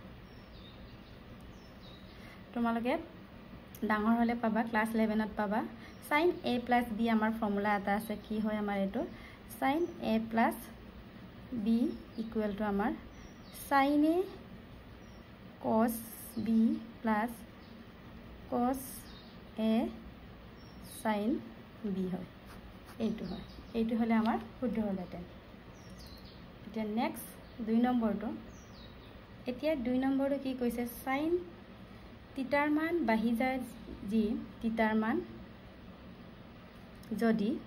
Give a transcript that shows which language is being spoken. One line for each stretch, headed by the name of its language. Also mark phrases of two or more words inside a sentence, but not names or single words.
Assamese: তোমালকে ডাঙৰ হলে পাবা ক্লাস 11 ত পাবা
English: sin a plus b
Assamese: আমাৰ ফৰ্মুলা এটা আছে কি হয় আমাৰ এটো
English: sin a plus b equal to
Assamese: amar
English: sin a cos b plus cos a sin b
Assamese: হয় এইটো হয় এইটো হলে আমাৰ শুদ্ধ হলহেঁতেন এতিয়া নেক্সট 2 নম্বৰটো এতিয়া 2 নম্বৰটো কি কৈছে sin থিটাৰ মান বাঢ়ি যায় যি থিটাৰ মান যদি